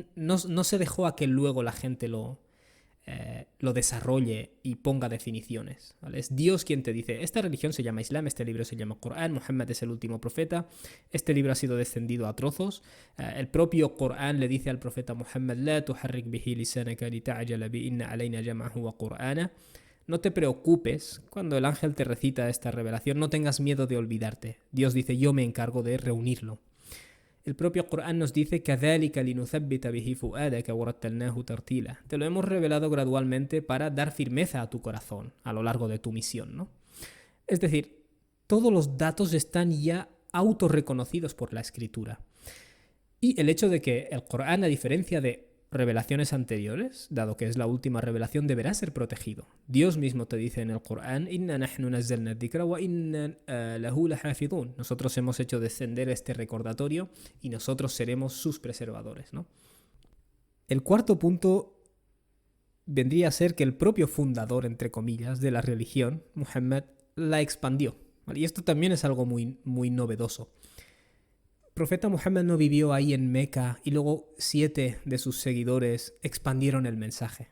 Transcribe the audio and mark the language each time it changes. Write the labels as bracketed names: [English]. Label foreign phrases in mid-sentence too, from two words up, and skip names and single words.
[Spanish] No se dejó a que luego la gente lo desarrolle y ponga definiciones. ¿Vale? Es Dios quien te dice, esta religión se llama Islam, este libro se llama Corán, Muhammad es el último profeta, este libro ha sido descendido a trozos. El propio Corán le dice al profeta Muhammad, [Arabic] لا تحرك به لسانك لتعجل به إن علينا جمعه وقرآنه. [Spanish] No te preocupes cuando el ángel te recita esta revelación, no tengas miedo de olvidarte. Dios dice, yo me encargo de reunirlo. El propio Corán nos dice [Arabic] كَذَلِكَ لِنُثَبِّتَ بِهِ فُؤَادَكَ وَرَتَّلْنَاهُ تَرْتِيلًا. [Spanish] Te lo hemos revelado gradualmente para dar firmeza a tu corazón a lo largo de tu misión, ¿no? Es decir, todos los datos están ya autorreconocidos por la escritura. Y el hecho de que el Corán, a diferencia de revelaciones anteriores, dado que es la última revelación, deberá ser protegido. Dios mismo te dice en el Corán, [Arabic] إنا نحن نزلنا الذكر وإنا له لحافظون. [Spanish] Nosotros hemos hecho descender este recordatorio y nosotros seremos sus preservadores, ¿no? El cuarto punto vendría a ser que el propio fundador, entre comillas, de la religión, Muhammad, la expandió. ¿Vale? Y esto también es algo muy, muy novedoso. El profeta Muhammad no vivió ahí en Meca y luego 7 de sus seguidores expandieron el mensaje.